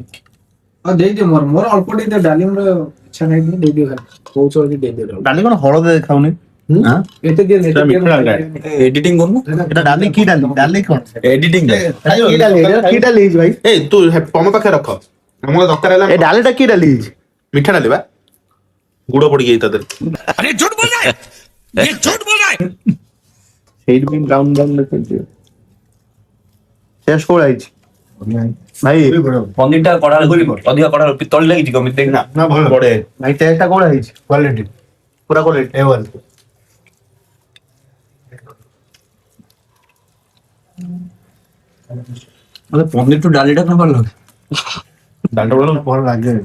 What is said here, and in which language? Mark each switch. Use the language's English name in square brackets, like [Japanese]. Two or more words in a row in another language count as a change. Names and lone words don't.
[Odia] ହଁ ଦେଇଦିଅ ମୋର ଅଳ୍ପ ଟିକେ ଡାଲି ମୋର ଇଚ୍ଛା ନାହିଁ ଦେଇଦିଅ କହୁଛ ଦେଇଦିଅ ଡାଲି କଣ ହଳଦୀ ଦେଖାଉନି? ଏତେ ଦିଅ ଏଡିଟିଂ କରୁନୁ ଏଟା ଡାଲି କି ଡାଲି କଣ? ଏଡିଟିଂ କି ଡାଲି ହେଇଛି ଭାଇ? ଏଇ ତୁ ତମ ପାଖରେ ରଖ ଆମର ଦରକାର ହେଲା ଏ ଡାଲିଟା କି ଡାଲି ହେଇଛି? ମିଠା ଡାଲି ବା ଗୁଡ ପଡିକି ତା ଦେହରେ [Hindi] अरे झूठ बोल रहा है, ये झूठ बोल रहा है। [Odia] ସେଇଥିପାଇଁ ବ୍ରାଉନ ବ୍ରାଉନ ଦେଖାଉଛି। ଟେଷ୍ଟ କୋଉ ହେଇଛି ଭାଇ? ପନିର ଟା କଢା ଅଧିକା କଢା ତଳି ଲାଗିଛି କମିତି ଦେଖ ନା ଭଲ ବଢିଆ ଭାଇ। ଟେଷ୍ଟ ଟା କୋଉ ହେଇଛି? କ୍ୱାଲିଟି ପୁରା କ୍ୱାଲିଟି A1। ମତେ ପନିର ଟୁ ଡାଲିଟା କଣ ଭଲ ଲାଗେ?